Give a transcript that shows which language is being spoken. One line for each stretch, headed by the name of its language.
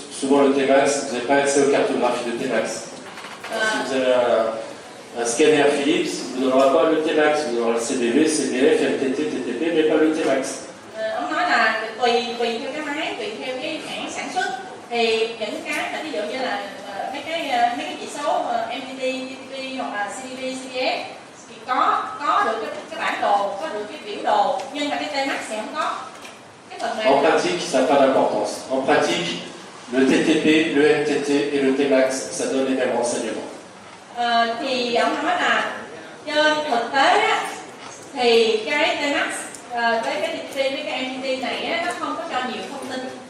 French: Souvent le T-max, vous n'avez pas accès aux cartographies de T-max. Si vous avez un scanner Philips, vous n'aurez pas le T-max, vous aurez le CBV, CBF, MTT, TTP, mais pas le T-max.
Vietnamese: Ông nói là tùy theo cái máy, tùy theo cái hãng sản xuất, thì những cái ví dụ như là mấy cái chỉ số MTT, TTP hoặc là CVV, CVS thì có được cái bản đồ, có được cái biểu đồ, nhưng mà cái T-max thì không có.
French: En pratique, ça n'a pas d'importance. En pratique, le TTP, le MTT et le T-max, ça donne les mêmes renseignements.
Vietnamese: Thì ông nói là trên thực tế thì cái T-max với cái TTP với cái MTT này nó không có cho nhiều thông tin.